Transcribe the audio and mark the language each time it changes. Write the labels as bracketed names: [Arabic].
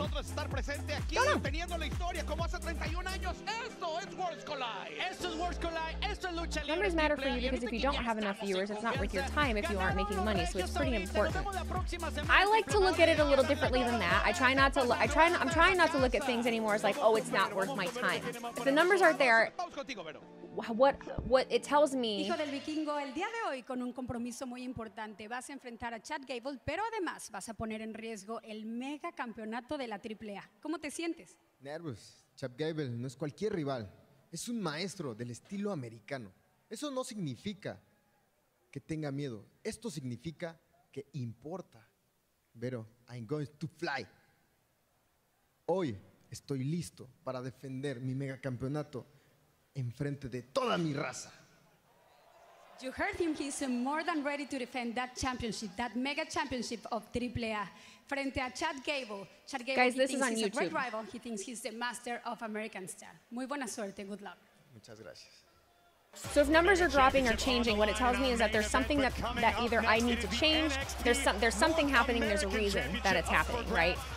[Spanish] Estar presente aquí, teniendo la historia como hace 31 años. Esto es Worlds Collide. Esto es Worlds Collide. Esto es lucha libre. [English] Numbers matter for you because if you don't have enough viewers, it's not worth your time if you aren't making money. So it's pretty important. I like to look at it a little differently than that. I'm trying not to look at things anymore as like, oh, it's not worth my time. If the numbers aren't there, what it tells me. [Spanish] Hijo del Vikingo, el día de hoy con un compromiso muy importante. Vas a enfrentar a Chad Gable, pero además vas a poner en riesgo el mega campeonato de la AAA. ¿Cómo te sientes? Nervos. Chad Gable no es cualquier rival. Es un maestro del estilo americano. Eso no significa que tenga miedo. Esto significa que importa. Pero [English] I'm going to fly. [Spanish] Hoy estoy listo para defender mi mega campeonato enfrente de toda mi raza. [English] You heard him. He's more than ready to defend that championship, that mega championship of AAA. [Spanish] Frente a Chad Gable. Chad Gable, [English] guys, this is on he's YouTube. A great rival. He thinks he's the master of American style. [Spanish] Muy buena suerte. [English] Good luck. [Spanish] Muchas gracias. [English] So if numbers are dropping or changing, what it tells me is that there's something that either I need to change, there's something happening, there's a reason that it's happening, right?